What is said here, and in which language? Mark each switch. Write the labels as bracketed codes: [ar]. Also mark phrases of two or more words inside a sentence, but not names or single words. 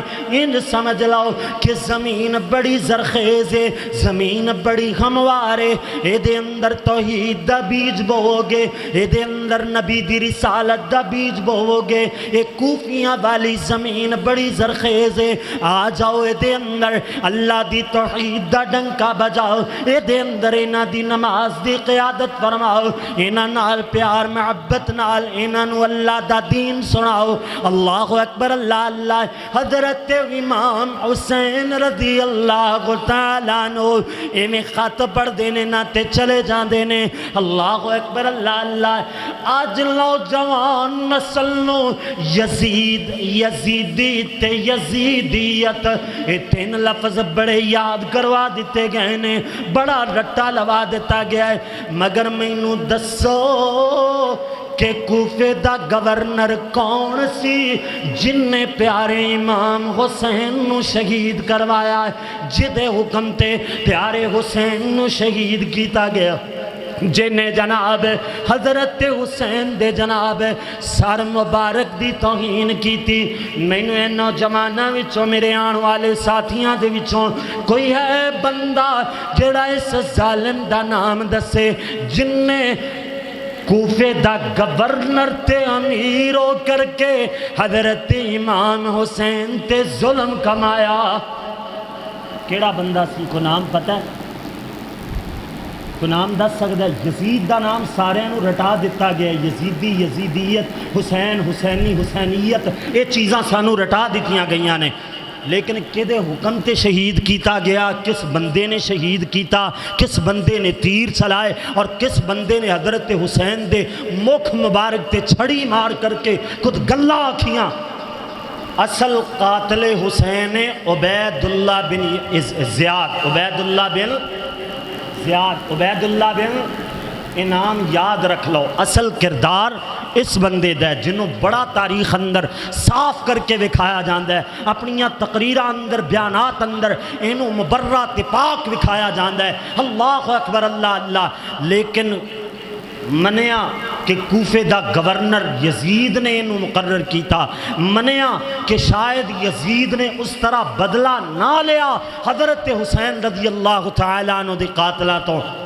[ur] ان سمجھ لو کہ زمین بڑی زرخیز ہے، زمین بڑی ہموار ہے. [pa] اے دے اندر توحید دا بیج بو گے، اے دے اندر نبی دی رسالت دا بیج بو گے. اے کوفیاں والی زمین بڑی زرخیز ہے. آ جاؤ اے دے اندر اللہ دی توحید دا ڈنکا بجاؤ. اے دے اندر انہاں دی نماز دی قیادت فرماؤ. انہاں نال پیار محبت نال انہاں نو اللہ دا دین سناؤ. [ar] اللہ اکبر اللہ اللہ. [pa] حضرت امام حسین [ar] رضی اللہ تعالیٰ عنہ [pa] انہیں خط پڑھ دینے نہ تے چلے جان دینے. [ar] اللہ اکبر اللہ اللہ. [pa] آج نوجوان نسل نو یزیدی تے یزیدیت یہ 3 لفظ بڑے یاد کروا دیتے گئے نے، بڑا رٹا لوا دیتا گیا ہے. مگر مینوں دسو کہ کوفے دا گورنر کون سی جن نے پیارے امام حسین نو شہید کروایا ہے، جدے حکم تے پیارے حسین نو شہید کیتا گیا، جنہیں جناب حضرت حسین دے جناب سر مبارک دی توہین کی تھی. میں نے نوجوانہ وچوں میرے آن والے ساتھیاں دے وچوں کوئی ہے بندہ جڑا اس ظالم دا نام دسے جن نے کوفے دا گورنر تے امیر ہو کر کے حضرت امام حسین تے ظلم کمایا؟ کیڑا بندہ سی؟ کو نام پتہ ہے؟ کو نام دس سکتا ہے؟ یزید دا نام سارے نو رٹا دیتا گیا، یزیدی یزیدیت، حسین حسینی حسینیت، یہ چیزاں سانو رٹا دیتیاں گئیاں نے. لیکن کدے حکم تے شہید کیتا گیا؟ کس بندے نے شہید کیتا؟ کس بندے نے تیر چلائے اور کس بندے نے حضرت حسین دے مکھ مبارک تے چھڑی مار کر کے خود گلہ آکھیاں؟ اصل قاتل حسین عبید اللہ بن زیاد، عبید اللہ بن زیاد، عبید اللہ بن انعام. یاد رکھ لو اصل کردار اس بندے دا جنہوں بڑا تاریخ اندر صاف کر کے وکھایا جاندہ ہے، اپنیاں تقریرہ اندر بیانات اندر انہوں مبرہ پاک وکھایا جاندہ ہے. [ar] اللہ اکبر اللہ اللہ. [pa] لیکن منیا کہ کوفے دا گورنر یزید نے انہوں مقرر کیتا، منیا کہ شاید یزید نے اس طرح بدلہ نہ لیا حضرت حسین [ar] رضی اللہ تعالیٰ عنہ [pa] دے قاتلہ تو.